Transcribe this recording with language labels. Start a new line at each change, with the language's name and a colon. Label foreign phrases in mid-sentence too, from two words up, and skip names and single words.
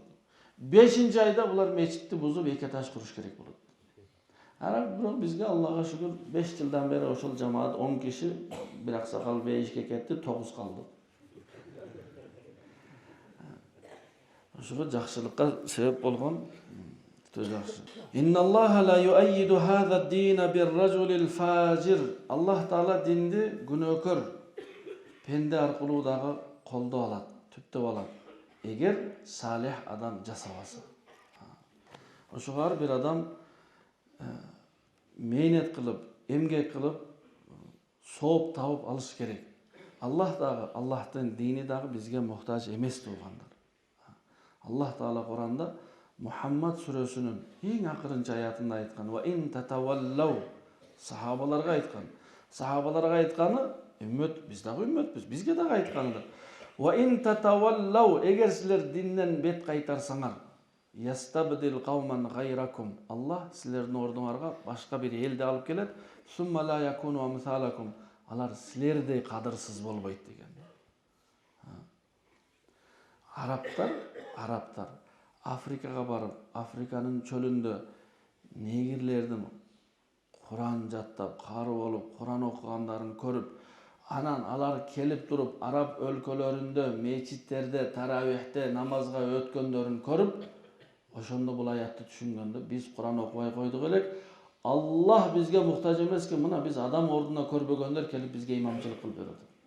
Kyrgyz: 5-чи айда булар мечитти бузуп эки этаж куруш керек болот. Бирок бизге Аллага шүгүр 5 жылдан бери ошол жамаат 10 киши, бир аксакал бейишке кетти, 9 калды. Ошого жакшылыкка себеп болгон өтө жакшы.
Arabic: إن الله ليؤيد هذا الدين بالرجل الفاجر.
Kyrgyz: Аллах таала динди күнөөкөр пенде аркылуу дагы колдоп алат, түптөп алат. Эгер салих адам жасабаса. Ошого ар бир адам мээнет кылып, эмгек кылып, сооп табып алыш керек. Аллах дагы, Аллахтын дини дагы бизге муктаж эмес туугандар. Аллах таала Куранда Мухаммад сүрөсүнүн эң акырынчы аятында айткан:
Arabic: "وإن تتولوا",
Kyrgyz: сахабаларга айткан. Сахабаларга айтканы, үммөт, биз дагы үммөтпүз, бизге дагы айткандар.
Arabic: "وإن تتولوا",
Kyrgyz: эгер силер динден бет кайтарсаңар,
Arabic: يستبدل قوما غيركم,
Kyrgyz: Аллах силердин ордуңарга башка бир элди алып келет.
Arabic: "ثم لا يكونوا أمثالكم",
Kyrgyz: алар силердей кадырсыз болбойт деген. Арабтар Африкага барып, Африканын чөлүндө негирлердин Куран жаттап, кары болуп, Куран окугандарын көрүп, анан алар келип туруп араб өлкөлөрүндө, мечиттерде, таравихте намазга өткөндөрүн көрүп, ошондо бул аятты түшүнгөндө, биз Куран окубай койдук элек, Аллах бизге муктаж эмес экен, мына биз адам ордуна көрбөгөндөр келип бизге имамчылык кылып берет.